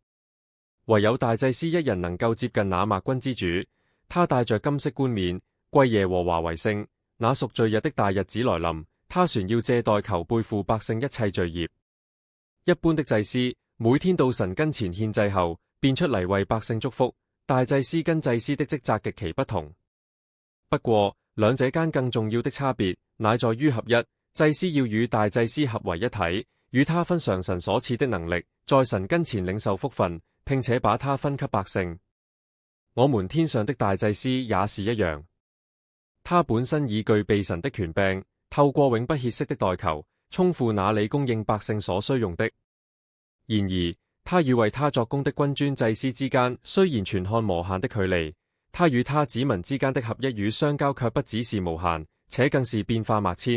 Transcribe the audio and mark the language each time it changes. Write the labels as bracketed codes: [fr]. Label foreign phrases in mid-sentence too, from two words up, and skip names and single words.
[yue] 唯有大祭司一人能夠接近那萬軍之主，他戴着金色冠冕，歸耶和華為聖。那贖罪日的大日子來臨，他船要借代求背負百姓一切罪孽。一般的祭司每天到神跟前獻祭後，便出嚟為百姓祝福。大祭司跟祭司的職責極其不同。不過兩者間更重要的差別，乃在於合一。祭司要與大祭司合為一體，與他分嘗神所賜的能力，在神跟前領受福分，並且把它分給百姓。我們天上的大祭司也是一樣，他本身已具備神的權柄，透過永不歇息的代求，充付那裏供應百姓所需用的。然而他與為他作工的君尊祭司之間雖然存看無限的距離，他與他子民之間的合一與相交卻不只是無限，且更是變化萬千。